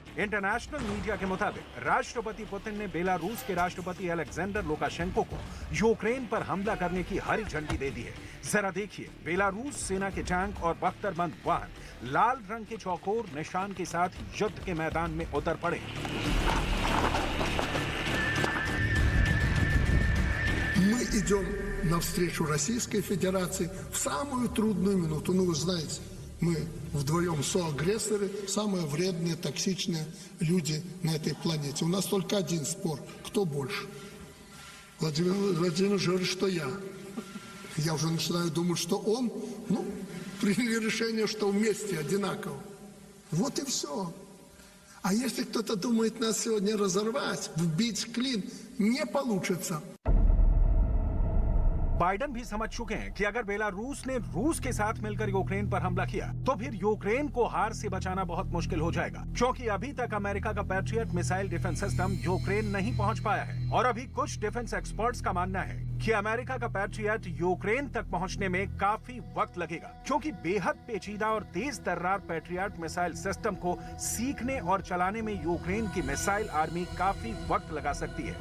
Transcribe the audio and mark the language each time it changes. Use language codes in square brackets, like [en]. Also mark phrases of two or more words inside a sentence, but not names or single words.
[hi] इंटरनेशनल मीडिया के मुताबिक राष्ट्रपति पुतिन ने बेलारूस के राष्ट्रपति अलेक्जेंडर लुकाशेंको को यूक्रेन पर हमला करने की हरी झंडी दे दी है। जरा देखिए, बेलारूस सेना के टैंक और बख्तरबंद वाहन लाल रंग के चौकोर निशान के साथ युद्ध के मैदान में उतर पड़े। [ru] Мы идем навстречу Российской Федерации в самую трудную минуту. Ну, вы знаете, мы вдвоем соагрессоры, самые вредные, токсичные люди на этой планете. У нас только один спор. Кто больше? Владимир говорит, что я. Я уже начинаю думать, что он. Ну, приняли решение, что вместе одинаково. Вот и все. А если кто-то думает нас сегодня разорвать, вбить в клин, не получится. [hi] बाइडन भी समझ चुके हैं कि अगर बेलारूस ने रूस के साथ मिलकर यूक्रेन पर हमला किया तो फिर यूक्रेन को हार से बचाना बहुत मुश्किल हो जाएगा, क्योंकि अभी तक अमेरिका का पैट्रियट [en] missile defense system [hi] यूक्रेन नहीं पहुंच पाया है। और अभी कुछ [en] defense experts [hi] का मानना है कि अमेरिका का पैट्रियट यूक्रेन तक पहुंचने में काफी वक्त लगेगा, क्योंकि बेहद पेचीदा और तेज तर्रार पैट्रियट [en] missile system [hi] को सीखने और चलाने में यूक्रेन की [en] missile army [hi] काफी वक्त लगा सकती है।